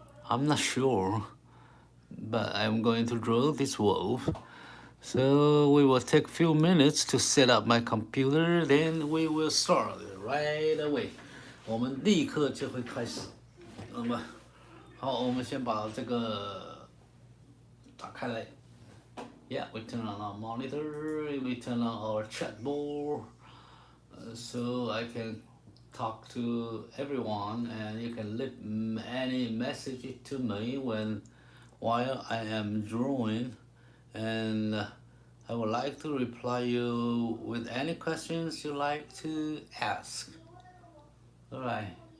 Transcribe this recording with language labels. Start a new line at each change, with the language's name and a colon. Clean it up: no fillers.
English: I'm not sure, but I'm going to draw this wolf. So we will take a few minutes to set up my computer, then we will start right away.
Chinese: 我们立刻就会开始。那么，好，我们先把这个打开来。
English: Yeah, we turn on our monitor, we turn on our chat board, so I can talk to everyone, and you can leave any message to me while I am drawing, and I would like to reply you with any questions you like to ask. All right.